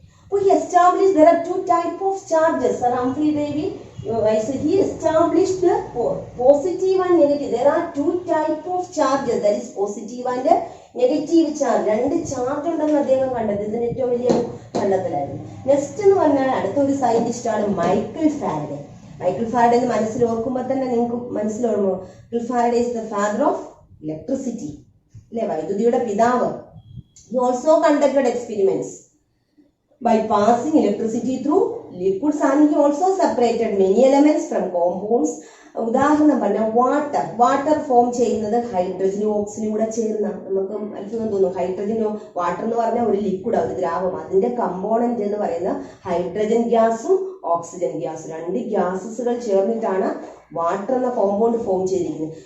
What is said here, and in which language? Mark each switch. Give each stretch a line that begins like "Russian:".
English: So he established there are two types of charges. Sir Humphrey Davy, he established the positive and negative. There are two types of charges, that is positive and negative charge.
Malayalam: രണ്ട് charge ഉണ്ടെന്ന് അദ്ദേഹം കണ്ടെത്തി. ഇതിന് ഏറ്റവും വലിയ കണ്ടെത്തലായിരുന്നു. Next എന്ന് പറഞ്ഞാൽ അടുത്തൊരു സയന്റിസ്റ്റ് ആണ് മൈക്കിൾ ഫാരഡേ. മൈക്കിൾ ഫാരഡേ എന്ന് മനസ്സിൽ ഓർക്കുമ്പോൾ തന്നെ നിങ്ങൾക്ക് മനസ്സിലോർമ്മോ?
English: Michael Faraday is the father of electricity, അല്ലെ?
Malayalam: വൈദ്യുതിയുടെ പിതാവ്.
English: He also conducted experiments by passing electricity through liquids and he also separated many elements from compounds.
Malayalam: ഉദാഹരണം പറഞ്ഞാൽ വാട്ടർ ഫോം ചെയ്യുന്നത് ഹൈഡ്രജനും ഓക്സിജനും കൂടെ ചേർന്ന, നമുക്ക് അത്ഭുതം തോന്നും. ഹൈഡ്രജനോ വാട്ടർ എന്ന് പറഞ്ഞാൽ ഒരു ലിക്വിഡ്, ഒരു ദ്രാവം. അതിന്റെ കമ്പോണന്റ് എന്ന് പറയുന്ന ഹൈഡ്രജൻ ഗ്യാസും ഓക്സിജൻ ഗ്യാസും, രണ്ട് ഗ്യാസസുകൾ ചേർന്നിട്ടാണ് വാട്ടർ എന്ന കോമ്പൗണ്ട് ഫോം ചെയ്തിരിക്കുന്നത്.